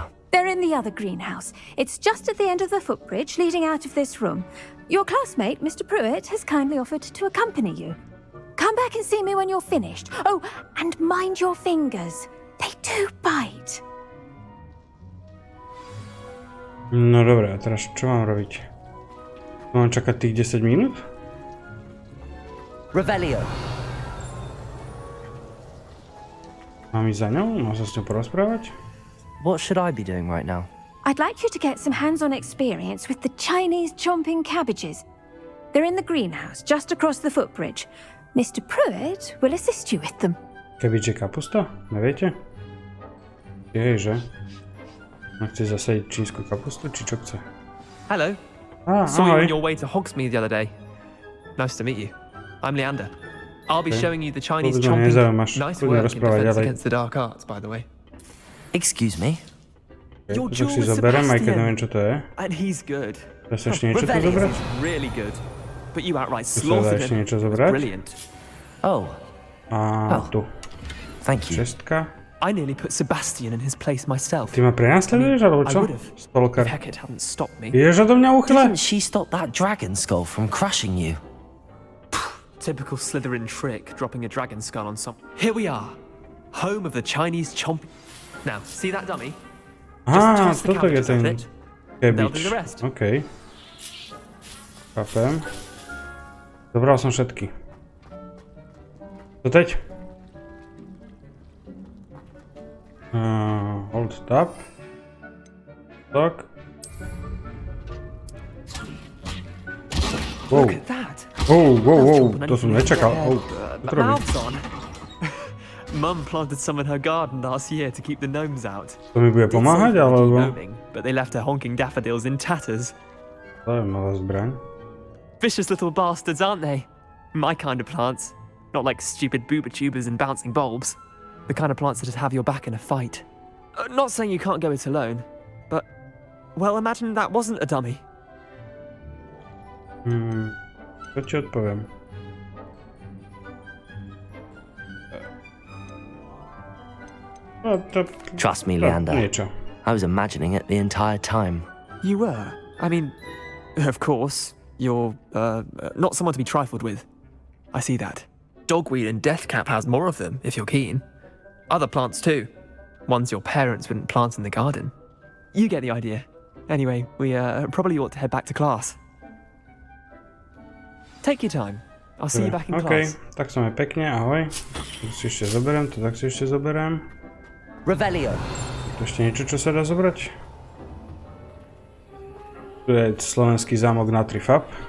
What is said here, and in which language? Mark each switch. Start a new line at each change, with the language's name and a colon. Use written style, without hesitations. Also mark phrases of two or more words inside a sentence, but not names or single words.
English: They're in the other greenhouse. It's just at the end of the footbridge leading out of this room. Your classmate, Mr. Pruitt, has kindly offered to accompany you. Come back and see me when you're finished. Oh, and mind your fingers. They do bite.
Slovak: No dobré, a teraz čo mám robiť? Mám čakať tých 10 minút? Revelio. Mám ísť za ňou? Mám sa s ňou porozprávať?
English: What should I be doing right now? I'd like you to get some hands-on experience with the Chinese chomping cabbages. They're in the greenhouse, just across the footbridge. Mr. Pruitt will assist you with them.
Slovak: Kebyže kapusta? Neviete? Ježe. No chce zasadiť čínsku kapustu, či čo chce?
English: Hello. Saw you on your way to Hogsmeade the other day. Nice to meet you. I'm Leander. I'll be showing you the Chinese chomping. Nice work in defense against the dark arts, by the way. Excuse me? Your
Slovak: To
English: duel
Slovak: si
English: with
Slovak: zoberiem, aj keď neviem,
English: Sebastian.
Slovak: čo to je.
English: And he's good.
Slovak: Dá sa ešte niečo tu zobrať?
English: He's really good. But you outright
Slovak: Tu sa dá
English: slaughtered
Slovak: ešte
English: him.
Slovak: niečo
English: It was zobrať? brilliant. Oh,
Slovak: A tu.
English: thank you.
Slovak: Šestka.
English: I nearly put Sebastian in his place myself.
Slovak: Ty ma prenasleduješ, alebo
English: I
Slovak: čo?
English: would have.
Slovak: Stalker.
English: If Hecate hadn't stopped me.
Slovak: Ideš odo mňa uchyle?
English: Didn't she stop that dragon skull from crushing you? Typical Slytherin trick, dropping a dragon skull on some. Here we are, home of the Chinese chomp. Now, see that dummy?
Slovak: Á,
English: toss the
Slovak: toto je
English: cabbages at
Slovak: ten
English: it. They'll do
Slovak: kebič.
English: the rest.
Slovak: OK. Chápem. Zobral som všetky.
Czech: Co teď?
English: Hold tab.
Slovak: Tak.
English: Wow. Look at that.
Slovak: Wow, to som nečakal. Čo to robí?
English: Mouths on. Mum planted some in her garden last year to keep the gnomes out.
Slovak: To mi bude pomáhať, alebo?
English: Gnoming, but they left her honking daffodils in tatters.
Slovak: Zaujímavá zbraň.
English: Vicious little bastards, aren't they? My kind of plants. Not like stupid booba tubers and bouncing bulbs. The kind of plants that just have your back in a fight. Not saying you can't go it alone, but... Well, imagine that wasn't a dummy.
Slovak: Čo ti odpoviem?
English: Trust me, Leander.
Slovak: Niečo.
English: I was imagining it the entire time. You were? I mean, of course, you're, not someone to be trifled with. I see that. Dogweed and deathcap has more of them, if you're keen. Other plants too. Ones your parents wouldn't plant in the garden. You get the idea. Anyway, we probably ought to head back to class. Take your time. I'll see you back in class.
Slovak: Tak sa mi pekne, ahoj. To si ešte zoberiem, to tak si ešte zoberiem. Revelio. Tu ešte niečo, čo sa dá zobrať? Tu je slovenský zámok na Trifap.